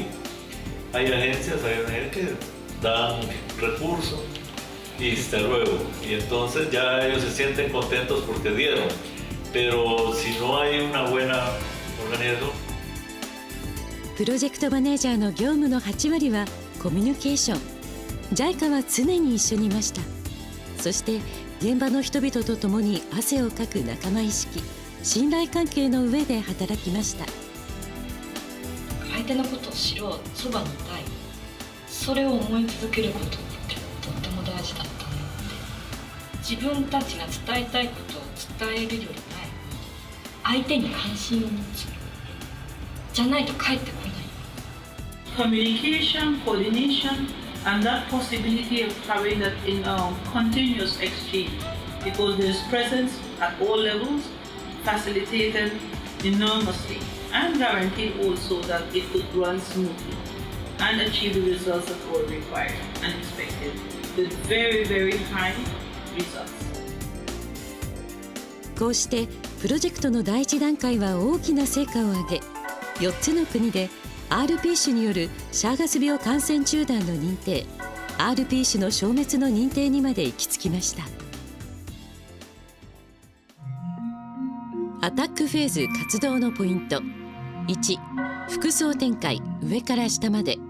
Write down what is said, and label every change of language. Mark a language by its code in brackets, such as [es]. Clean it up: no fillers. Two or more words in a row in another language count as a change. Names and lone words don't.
[es] Hay agencias que dan recursos y hasta luego, y entonces ya ellos se sienten contentos porque dieron, pero si no hay una buena organización. [ja] プロジェクトマネージャーの業務の8割はコミュニケーション。JICA は常に一緒にいました。そして現場の人々と共に汗をかく仲間意識、信頼関係の上で働きました。相手のことを知ろう、そばにいたい、それを思い続けることってとっても大事だったなって。自分たちが伝えたいことを伝えるより前に相手に関心を持つ、じゃないと帰ってこない。 [en] Communication, coordination, and that possibility of having that in continuous exchange, because there's presence at all levels, facilitated enormously, and guaranteed also that it could run smoothly and achieve the results that were required and expected with very, very high results. [ja] こうしてプロジェクトの第一段階は大きな成果を上げ、4つの国でRP 種によるシャーガス病感染中断の認定、RP 種の消滅の認定にまで行き着きました。アタックフェーズ活動のポイント。1、複層展開、上から下まで。